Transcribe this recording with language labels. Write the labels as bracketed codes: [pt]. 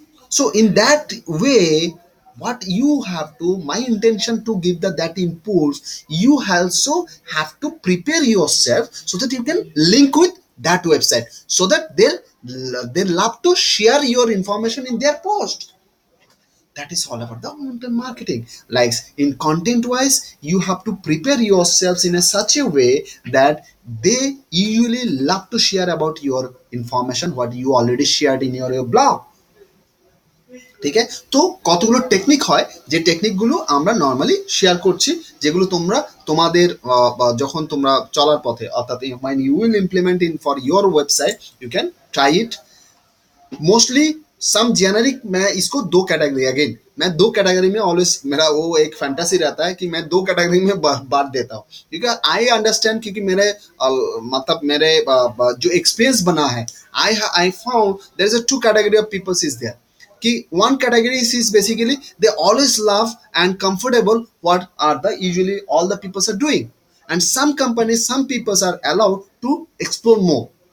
[en] So in that way, what you have to, my intention to give that impulse, you also have to prepare yourself so that you can link with that website, so that they love to share your information in their post. That is all about the content marketing. Like in content wise, you have to prepare yourselves in a such a way that they usually love to share about your information what you already shared in your blog. [bn] ঠিক আছে, তো কতগুলো technique হয় যে টেকনিকগুলো আমরা normally share করছি, যেগুলো তোমরা তোমাদের যখন তোমরা চলার পথে অর্থাৎ [en] when you will implement in for your website you can try it. [hi] Mostly some generic, मैं इसको दो कैटेगरी, अगेन मैं दो कैटेगरी में ऑलवेज, मेरा वो एक फैंटेसी रहता है कि मैं दो कैटेगरी में बांट देता हूँ, क्योंकि आई अंडरस्टैंड, क्योंकि मेरे मतलब मेरे जो एक्सपीरियंस बना है, [en] I found there is a two category of peoples is there [hi] कि [en] one category is basically they always love and comfortable what are the usually all the people are doing, and some companies, some people are allowed to explore more.